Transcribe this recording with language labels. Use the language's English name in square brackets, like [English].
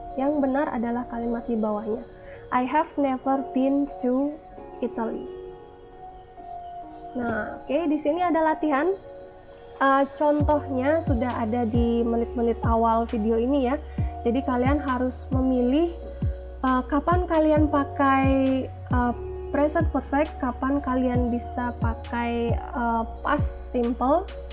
[Indonesian] Yang benar adalah kalimat di bawahnya. [English] I have never been to Italy. [Indonesian] Nah, oke, di sini ada latihan. Contohnya sudah ada di menit-menit awal video ini ya. Jadi kalian harus memilih kapan kalian pakai present perfect, kapan kalian bisa pakai past simple.